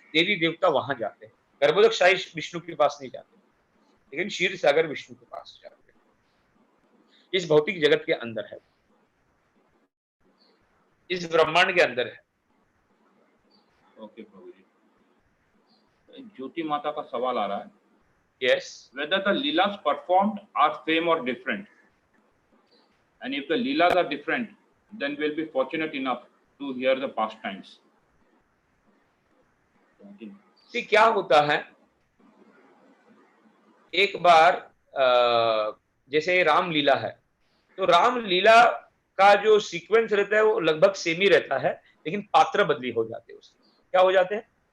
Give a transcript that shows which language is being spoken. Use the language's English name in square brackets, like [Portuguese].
[Hindi] देवी देवता वहां जाते हैं। गर्भोदक शाही विष्णु के पास नहीं जाते, लेकिन क्षीर सागर विष्णु के पास जाते हैं। इस भौतिक जगत के अंदर है, इस ब्रह्मांड के अंदर है। ओके प्रभु जी। ज्योति माता का सवाल आ रहा है, [English] Yes, whether the leelas performed are same or different, and if the leelas are different, then we'll be fortunate enough to hear the pastimes. [Hindi] कि क्या होता है, एक बार जैसे रामलीला है, तो रामलीला का जो सीक्वेंस रहता है वो लगभग सेम ही रहता है, लेकिन पात्र बदली हो जाते हैं। उसके क्या हो जाते हैं?